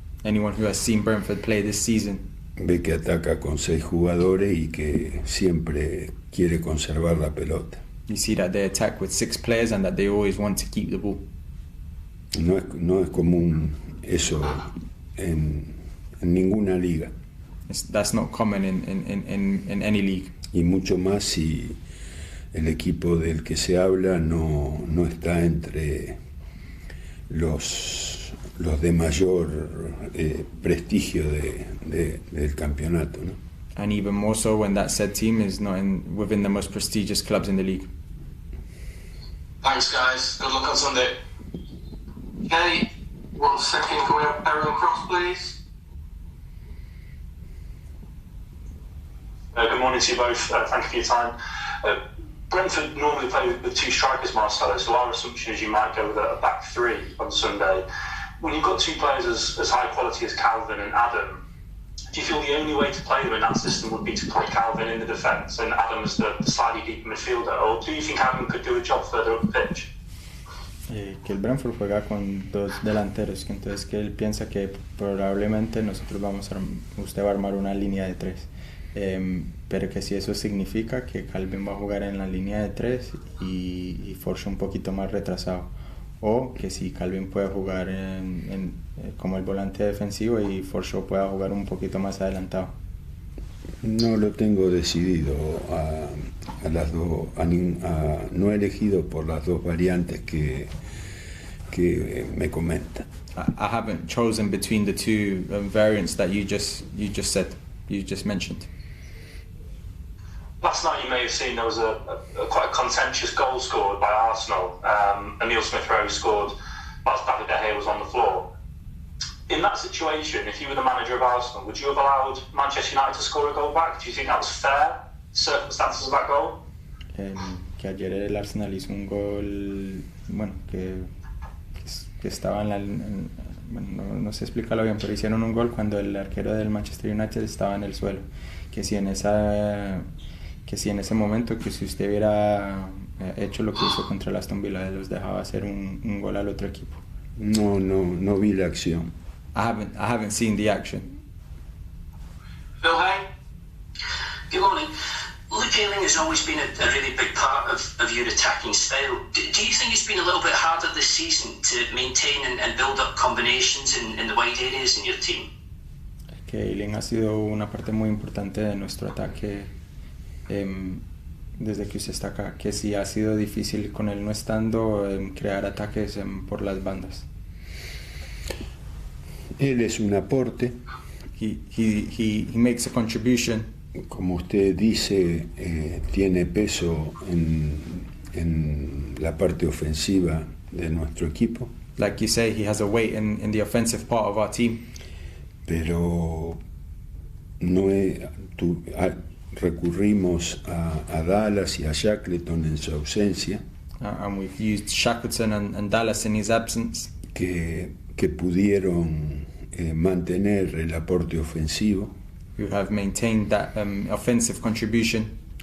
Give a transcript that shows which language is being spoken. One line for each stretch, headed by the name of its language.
English: Anyone who has seen Brentford play this season
Spanish: ve que ataca con 6 jugadores y que siempre quiere conservar la pelota.
English: You see that they attack with 6 players and that they always want to keep the ball.
Spanish: No es común eso en ninguna liga.
English: That's not common in any league.
Spanish: Y mucho más si el equipo del que se habla no está entre los de mayor prestigio del campeonato, ¿no?
English: And even more so when that said team is not within the most prestigious clubs in the league. Thanks, guys. Good luck on Sunday. Okay, 1 second. Can we have Aaron Cross, please? Good morning to you both. Thank you for your time. Brentford normally play with 2 strikers, Marcelo, so our assumption is you might go with a back 3 on Sunday. When you've got 2 players as high quality as Calvin and Adam, do you feel the only way to play them in that system would be to play Calvin in the defence and Adam as the slightly deeper midfielder, or do you think Adam could do a job further up the pitch?
Spanish: Que el Brentford juega con 2 delanteros, que entonces que él piensa que probablemente usted va a armar una línea de 3, pero que si eso significa que Calvin va a jugar en la línea de 3 y Forge un poquito más retrasado, o que si Calvin puede jugar como el volante defensivo y Forge pueda jugar un poquito más adelantado. No lo tengo decidido no he elegido por las 2 variantes que me comentan.
English: I haven't chosen between the 2 variants that you just mentioned. Last night you may have seen there was a quite a contentious goal scored by Arsenal. Emile Smith-Rowe scored whilst David De Gea was on the floor. In that situation, if you were the manager of Arsenal, would you have allowed Manchester United to score a goal back? Do you think that was fair, circumstances of that goal?
Spanish: Que ayer el Arsenal hizo un gol, bueno, que estaba no sé explicarlo bien, pero hicieron un gol cuando el arquero del Manchester United estaba en el suelo. Que si en ese momento, que si usted hubiera hecho lo que hizo contra el Aston Villa, los dejaba hacer un gol al otro equipo. No vi la acción.
English: I haven't seen the action. Phil Hay? Good morning. Luke Ayling has always been a really big part of your attacking style. Do you think it's been a little bit harder this season to maintain and build up combinations in the wide areas in your team?
Spanish: Que Ayling ha sido una parte muy importante de nuestro ataque desde que usted está acá, que sí ha sido difícil con él no estando crear ataques por las bandas. Él es un aporte.
English: He makes a contribution.
Spanish: Como usted dice, tiene peso en la parte ofensiva de nuestro equipo.
English: Like you say, he has a weight in the offensive part of our team.
Spanish: Pero recurrimos a Dallas y a Shackleton en su ausencia.
English: And we've used Shackleton and Dallas in his absence.
Spanish: Que pudieron mantener el aporte ofensivo.
English: Who have maintained that offensive contribution.